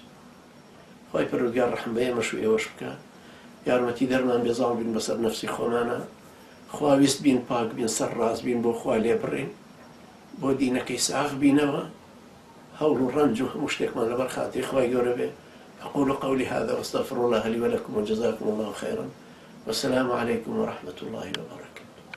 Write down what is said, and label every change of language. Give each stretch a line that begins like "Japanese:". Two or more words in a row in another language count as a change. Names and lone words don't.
Central Kurdish: خوای پەروەردگار ڕەحم بە ئێمەش و ئێوەش بکە، یارمەتی دەرمان بێزاڵ بین بەسەر نەفسی خۆمانە، خواویست بین، پاک بین، سەر ڕاست بین، بۆ خوا لێ بڕین، بۆ دینەکەی ساغ بینەوە، هەوڵ و ڕەنج و هەموو شتێکمان لەبەر خاتری خوای گەورە بێ.
Arabic: أقول قولي هذا وأستغفر الله لي ولكم وجزاكم الله خيرا، والسلام عليكم ورحمة الله وبركاته.